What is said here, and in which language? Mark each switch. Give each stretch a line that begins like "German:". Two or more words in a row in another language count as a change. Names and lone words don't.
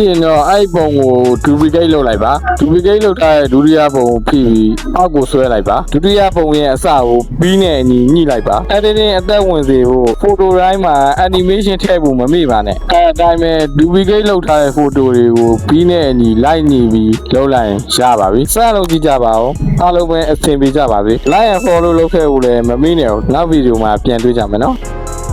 Burmese: ရင်တော့အဲ့ပုံကို duplicate လုပ်လိုက်ပါ duplicate လုပ်ထားတဲ့ဒုတိယပုံကိုဖိပြီးအောက်ကိုဆွဲလိုက်ပါဒုတိယပုံရဲ့အစကိုပြီးနဲ့အညီညှိလိုက်ပါ editing အသက်ဝင်စေဖို့ photo တိုင်းမှာ animation ထည့်ဖို့မမေ့ပါနဲ့အဲအတိုင်းပဲ duplicate လုပ်ထားတဲ့ photo တွေကိုပြီးနဲ့အညီလိုက်ညီပြီးလုပ်လိုက်ရင်ရပါပြီစလုပ်ကြည့်ကြပါဦးအားလုံးပဲအဆင်ပြေကြပါပြီ
English: like and follow
Burmese: လုပ်ခဲ့ဖို့လည်းမမေ့နဲ့နောက်ဗီဒီယိုမှာပြန်တွေ့ကြမယ်နော်